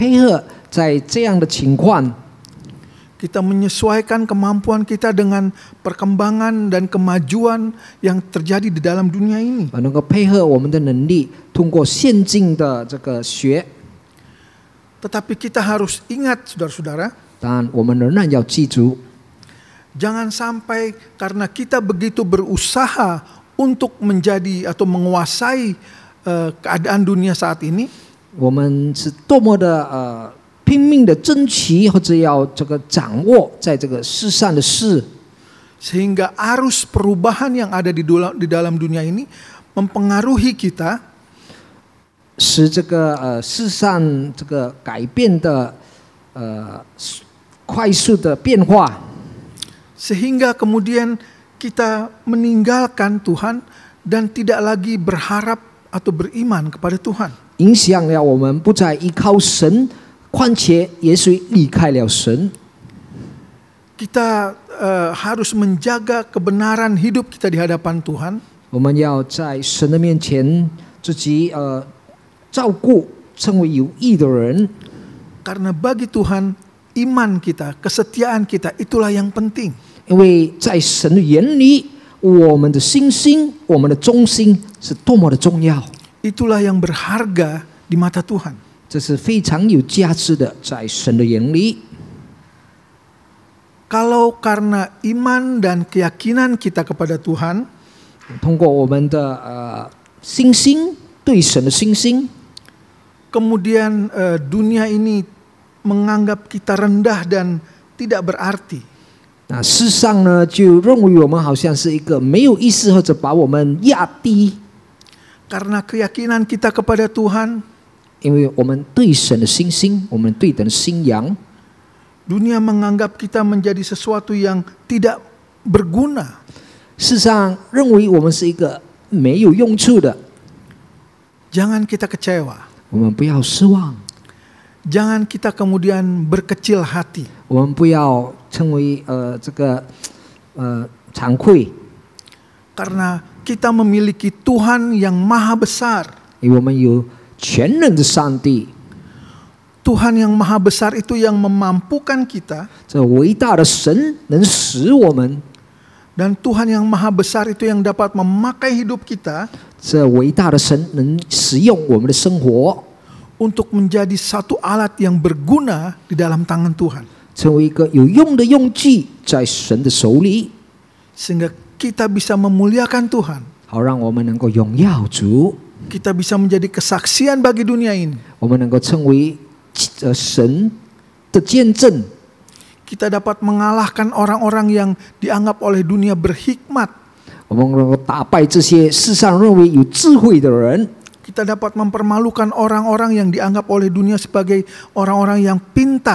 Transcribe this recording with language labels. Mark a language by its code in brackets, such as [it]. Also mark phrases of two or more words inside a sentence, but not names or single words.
[zh] 好让我们能够配合在这样的情况， [id] kita menyesuaikan kemampuan kita dengan perkembangan dan kemajuan yang terjadi di dalam dunia ini. [zh] 能够配合我们的能力，通过现今的这个学。 [id] Tetapi kita harus ingat saudara-saudara, [zh] 当然，我们仍然要记住， [id] jangan sampai karena kita begitu berusaha untuk menjadi atau menguasai keadaan dunia saat ini, [zh] 我们是多么的拼命的争取，或者要这个掌握在这个世上的事， [id] sehingga arus perubahan yang ada di dalam dunia ini mempengaruhi kita, [zh] 使这个世上这个改变的快速的变化， [id] sehingga kemudian kita meninggalkan Tuhan dan tidak lagi berharap atau beriman kepada Tuhan. [zh] 影响了我们不再依靠神，况且也许离开了神。 [id] Kita harus menjaga kebenaran hidup kita di hadapan Tuhan, [zh] 我们要在神的面前自己照顾，成为有益的人。 [id] karena bagi Tuhan iman kita, kesetiaan kita itulah yang penting. [zh] 因为在神的眼里，我们的信心、我们的忠心是多么的重要， [id] Itulah yang berharga di mata Tuhan. [zh] 这是非常有价值的，在神的眼里。 [id] Kalau karena iman dan keyakinan kita kepada Tuhan, [zh] 通过我们的信心，对神的信心， [id] kemudian dunia ini menganggap kita rendah dan tidak berarti. [zh] 那世上呢，就认为我们好像是一个没有意思，或者把我们压低。 [id] Karena keyakinan kita kepada Tuhan, [zh] 因为我们对神的信心，我们对等的信仰， [id] dunia menganggap kita menjadi sesuatu yang tidak berguna. [zh] 世上认为我们是一个没有用处的。 [id] Jangan kita kecewa. [zh] 我们不要失望， [id] Jangan kita kemudian berkecil hati. [zh] 我们不要成为惭愧， [id] Karena kita memiliki Tuhan yang maha besar. [zh] 因为我们有全能的上帝， [id] Tuhan yang maha besar itu yang memampukan kita. [zh] 这伟大的神能使我们， [id] Dan Tuhan yang maha besar itu yang dapat memakai hidup kita [zh] 这伟大的神能使用我们的生活， [id] untuk menjadi satu alat yang berguna di dalam tangan Tuhan. [zh] 成为一个有用的用具，在神的手里， [id] Sehingga kita bisa memuliakan Tuhan. [zh] 好让我们能够荣耀主， [id] Kita bisa menjadi kesaksian bagi dunia ini. [zh] 我们能够成为神的见证， [id] Kita dapat mengalahkan orang-orang yang dianggap oleh dunia berhikmat. [zh] 我们能够打败这些世上认为有智慧的人， [id] Kita dapat mempermalukan orang-orang yang dianggap oleh dunia sebagai orang-orang yang pintar.